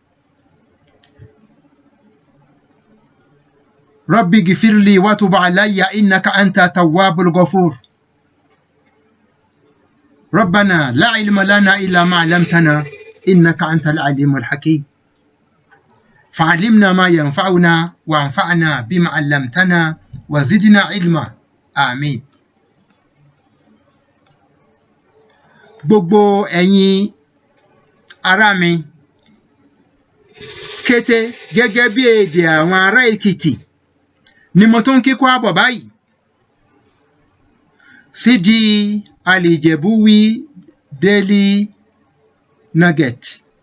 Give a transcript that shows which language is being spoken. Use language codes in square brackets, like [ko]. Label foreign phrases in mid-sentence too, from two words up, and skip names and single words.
[ar] رب اغفر لي وتب علي إنك أنت التواب الغفور. ربنا لا علم لنا إلا ما علمتنا إنك أنت العليم الحكيم. فعلمنا ما ينفعنا وانفعنا بما علمتنا وزدنا علما آمين. [yo] Gbogbo ẹ̀yin ará mi, kété gẹ́gẹ́ bí èdè àwọn ará Èkìtì ni mo tún kíkọ́ àbọ̀ báyìí sídi Al-Ijebuwi Daily Nugget.